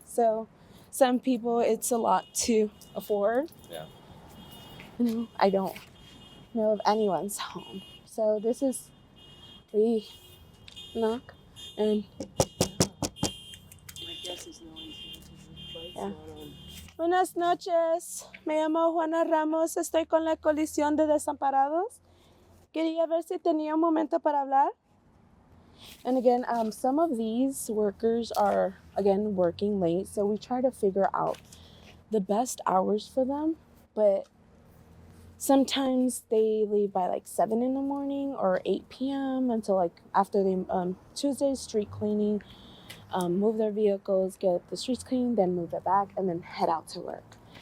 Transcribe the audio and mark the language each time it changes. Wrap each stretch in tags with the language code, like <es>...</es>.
<en>So some people, it's a lot to afford. Yeah. I don't know of anyone's home. So this is, we knock and My guess is no one's here because the light's Yeah. not on.</en> <es>Buenas noches, me llamo Juana Ramos, estoy con la coalición de desamparados. Quería ver si tenía un momento para hablar.</es> <en>And again, some of these workers are, again, working late, so we try to figure out the best hours for them, but sometimes they leave by like 7 in the morning or 8 p.m. until like after they, Tuesday street cleaning, move their vehicles, get the streets clean, then move it back, and then head out to work.</en>